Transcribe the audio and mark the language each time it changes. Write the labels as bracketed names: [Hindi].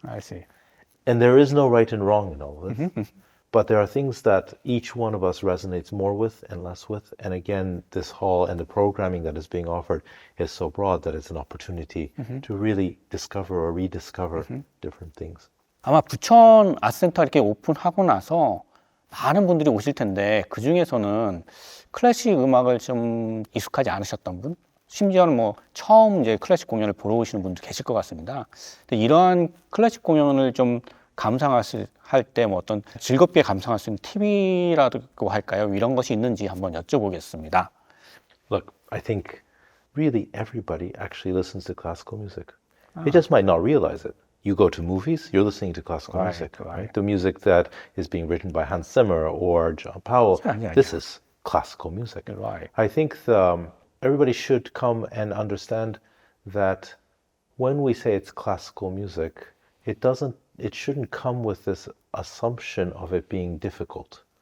[English] I see. And there is no right and wrong in all of this. But there are things that each one of us resonates more with and less with. And again, this hall and the programming that is being offered is so broad that it's an opportunity to really discover or rediscover different things. [Korean] 아마 부천 아트센터 이렇게 오픈하고 나서 많은 분들이 오실 텐데 그 중에서는 클래식 음악을 좀 익숙하지 않으셨던 분, 심지어는 뭐 처음 이제 클래식 공연을 보러 오시는 분도 계실 것 같습니다. 근데 이러한 클래식 공연을 좀 감상할 때 뭐 어떤 즐겁게 감상할 수 있는 팁이라고 할까요? 이런 것이 있는지 한번 여쭤보겠습니다. [English] Look, I think really everybody actually listens to classical music. They just might not realize it. You go to movies, you're listening to classical Right, music, right. right? The music that is being written by Hans Zimmer or John Powell, Yeah, this is classical music. Right. I think everybody should come and understand that when we say it's classical music, it shouldn't come with this assumption of it being difficult